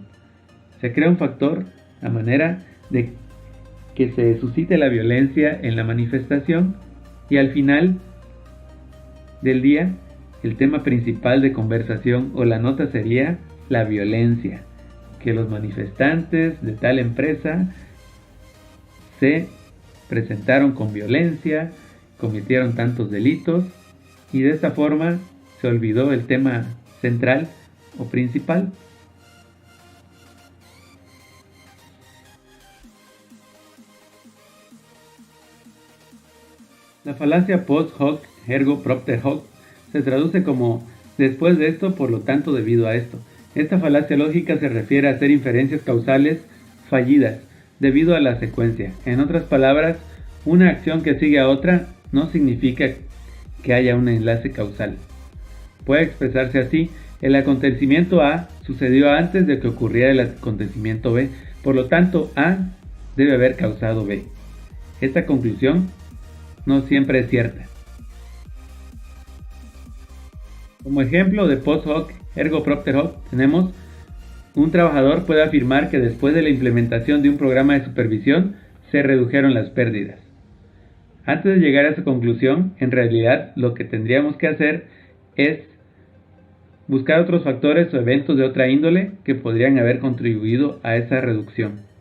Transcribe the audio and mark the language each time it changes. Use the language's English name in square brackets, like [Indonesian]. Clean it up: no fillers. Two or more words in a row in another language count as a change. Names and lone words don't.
[Spanish] Se crea un factor a manera de que se suscite la violencia en la manifestación y al final del día el tema principal de conversación o la nota sería la violencia, que los manifestantes de tal empresa se presentaron con violencia, cometieron tantos delitos y de esta forma se olvidó el tema central o principal. La falacia [Latin] post hoc ergo propter hoc [Spanish] se traduce como después de esto, por lo tanto debido a esto. Esta falacia lógica se refiere a hacer inferencias causales fallidas debido a la secuencia. En otras palabras, una acción que sigue a otra no significa que haya un enlace causal. Puede expresarse así: el acontecimiento A sucedió antes de que ocurriera el acontecimiento B, por lo tanto A debe haber causado B. Esta conclusión no siempre es cierta. Como ejemplo de [Latin] post hoc ergo propter hoc [Spanish] tenemos: un trabajador puede afirmar que después de la implementación de un programa de supervisión se redujeron las pérdidas. Antes de llegar a esa conclusión, en realidad lo que tendríamos que hacer es buscar otros factores o eventos de otra índole que podrían haber contribuido a esa reducción.